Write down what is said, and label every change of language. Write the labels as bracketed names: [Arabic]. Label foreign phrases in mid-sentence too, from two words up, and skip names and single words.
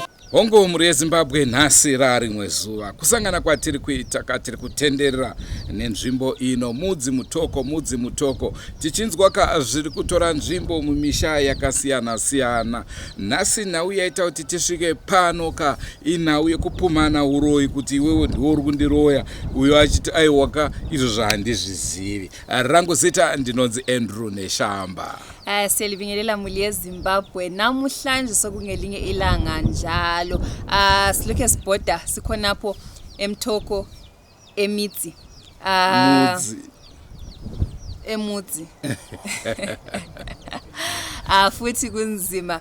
[Shona] Hongo muri yeZimbabwe nhasi rimwe zuva kusangana kwatiri kuita katiri kutenderera nenzvimbo ino mudzi mutoko tichinzwa zviri kutora nzvimbo mumisha yakasiyana siyana. Nhasi nhau yaita kuti tisvike pano inhau yekupumana uroyi kuti iwewe ndiwo uri kundiroya uyo achiti aiwaka izvo zvandizvizivi. Rangu zita ndinonzi Andrew Neshamba. [North Ndebele] Siyalibingelela muli yeZimbabwe namuhlanje sokungelinye ilanga njalo. Silokhe sibhoda sikhonapho emthoko emidzi. Emudzi. Futhi kunzima.